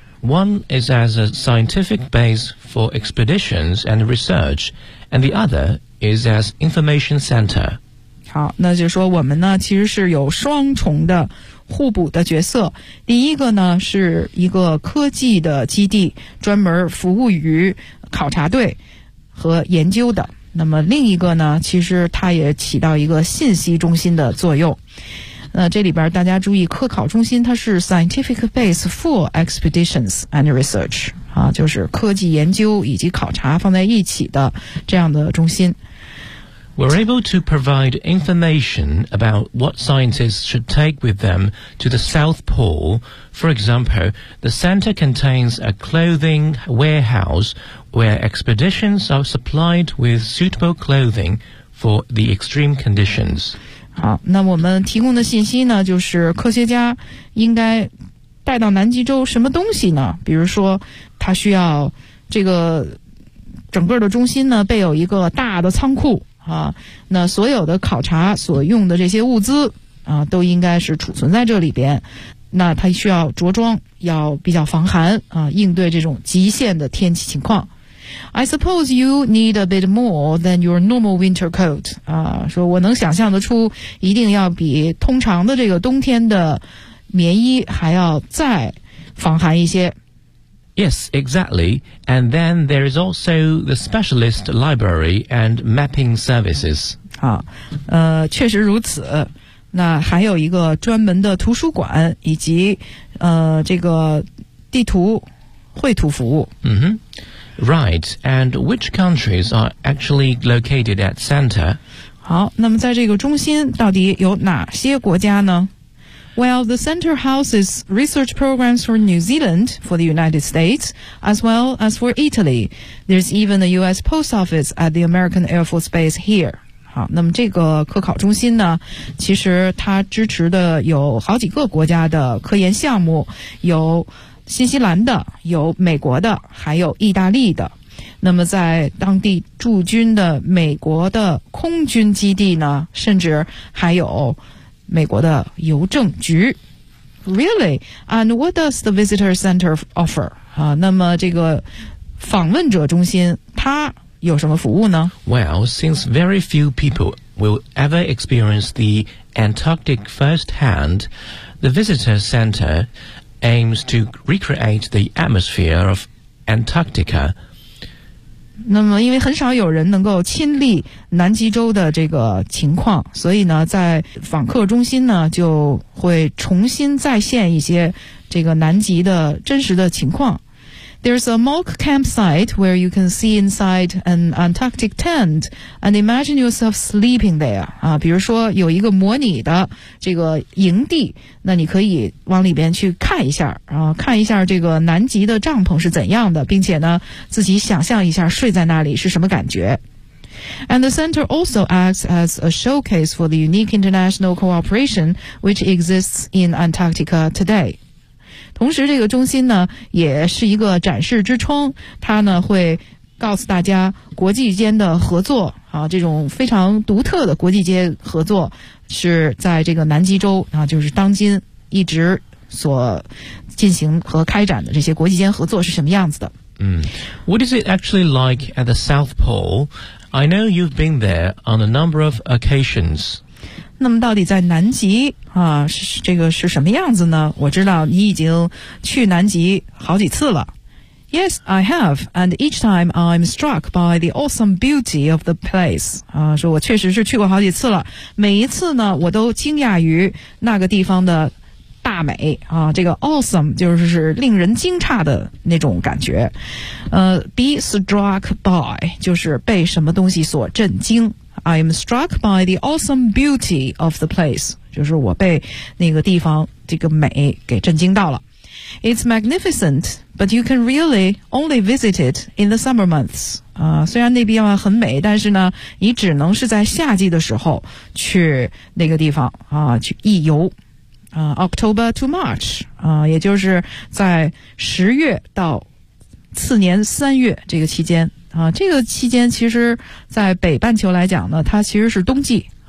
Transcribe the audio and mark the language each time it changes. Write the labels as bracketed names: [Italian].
[English] One is as a scientific base for expeditions and research, and the other is as information center. [Chinese] 好，那就说我们呢其实是有双重的互补的角色。第一个呢是一个科技的基地，专门服务于考察队和研究的。那么另一个呢，其实它也起到一个信息中心的作用。那这里边大家注意，科考中心它是 [English] scientific base for expeditions and research, [Chinese] 啊，就是科技研究以及考察放在一起的这样的中心。 [English] We're able to provide information about what scientists should take with them to the South Pole. For example, the center contains a clothing warehouse where expeditions are supplied with suitable clothing for the extreme conditions. [Chinese] 好，那我们提供的信息呢，就是科学家应该带到南极洲什么东西呢？比如说，他需要这个整个的中心呢，备有一个大的仓库。那所有的考察所用的这些物资都应该是储存在这里边。那它需要着装要比较防寒应对这种极限的天气情况。 [English] I suppose you need a bit more than your normal winter coat. [Chinese] 说我能想象得出一定要比通常的这个冬天的棉衣还要再防寒一些。 [English] Yes, exactly. And then there is also the specialist library and mapping services. [Chinese] 确实如此。那还有一个专门的图书馆以及这个地图绘图服务。 [English] Mm-hmm. Right. And which countries are actually located at center? [Chinese] 好，那么在这个中心到底有哪些国家呢？ [English] Well, the center houses research programs for New Zealand, for the United States, as well as for Italy. There's even a U.S. post office at the American Air Force Base here. [Chinese] 好，那么这个科考中心呢，其实它支持的有好几个国家的科研项目，有新西兰的，有美国的，还有意大利的。那么在当地驻军的美国的空军基地呢，甚至还有美国的邮政局。 [English] Really? And what does the visitor center offer? [Chinese] 那么这个访问者中心它有什么服务呢？ [English] Well, since very few people will ever experience the Antarctic firsthand, the visitor center aims to recreate the atmosphere of Antarctica. [Chinese] 那么因为很少有人能够亲历南极洲的这个情况，所以呢在访客中心呢就会重新再现一些这个南极的真实的情况。 [English] There's a mock campsite where you can see inside an Antarctic tent and imagine yourself sleeping there. [Chinese] 比如说有一个模拟的这个营地，那你可以往里边去看一下，看一下这个南极的帐篷是怎样的，并且呢自己想象一下睡在那里是什么感觉。 [English] And the center also acts as a showcase for the unique international cooperation which exists in Antarctica today. [Chinese] 同时这个中心呢也是一个展示之窗，它呢会告诉大家国际间的合作啊，这种非常独特的国际间合作是在这个南极洲啊，就是当今一直所进行和开展的这些国际间合作是什么样子的。 [English] 嗯 ，What is it actually like at the South Pole? I know you've been there on a number of occasions. [Chinese] 那么到底在南极啊，这个是什么样子呢？我知道你已经去南极好几次了。 [English] Yes, I have, and each time I'm struck by the awesome beauty of the place. [Chinese] 啊，说我确实是去过好几次了，每一次呢，我都惊讶于那个地方的大美啊，这个 awesome 就是令人惊诧的那种感觉。 [English] Be struck by [Chinese] 就是被什么东西所震惊。 [English] I'm struck by the awesome beauty of the place. [Chinese] 就是我被那个地方这个美给震惊到了。 [English] It's magnificent, but you can really only visit it in the summer months. [Chinese] 虽然那边很美，但是呢，你只能是在夏季的时候去那个地方啊，去一游。 [English] October to March, [Chinese] 也就是在十月到次年三月这个期间啊，这个期间其实在北半球来讲呢，它其实是冬季。